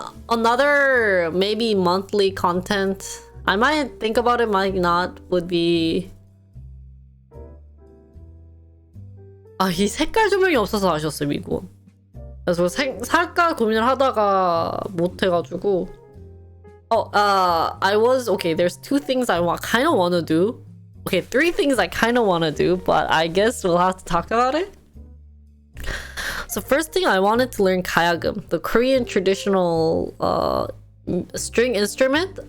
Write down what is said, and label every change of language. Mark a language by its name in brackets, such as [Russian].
[English] Another maybe monthly content. I might think about it, might not, would be... [Korean] 이 색깔 조명이 없어서 아쉬웠어요, 이거. 그래서 살까 고민을 하다가 못 해가지고. [English] Okay, there's two things I kind of want to do. Okay, three things I kind of want to do, but I guess we'll have to talk about it. So first thing, I wanted to learn kayagum, the Korean traditional string instrument.